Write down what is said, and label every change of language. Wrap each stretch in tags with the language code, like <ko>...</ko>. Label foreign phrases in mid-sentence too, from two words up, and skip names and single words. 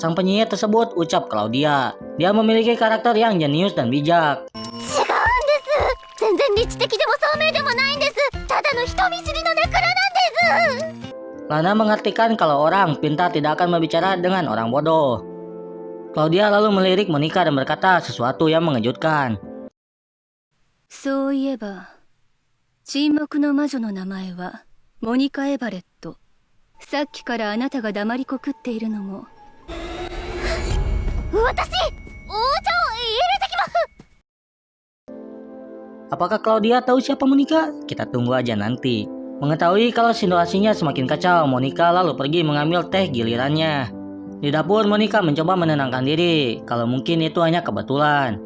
<id>Sang penyihir tersebut, ucap Claudia. Dia memiliki karakter yang jenius dan bijak. Lana mengartikan kalau orang pintar tidak akan berbicara dengan orang bodoh. Claudia lalu melirik Monica dan berkata sesuatu yang mengejutkan.</id> <ja>そういえば、沈黙の魔女の名前はモニカ・エバレット。さっきからあなたが黙りこくっているのも。</ja> <id>Apakah Claudia tahu siapa Monica? Kita tunggu aja nanti. Mengetahui kalau situasinya semakin kacau, Monica lalu pergi mengambil teh gilirannya. Di dapur, Monica mencoba menenangkan diri, kalau mungkin itu hanya kebetulan.</id>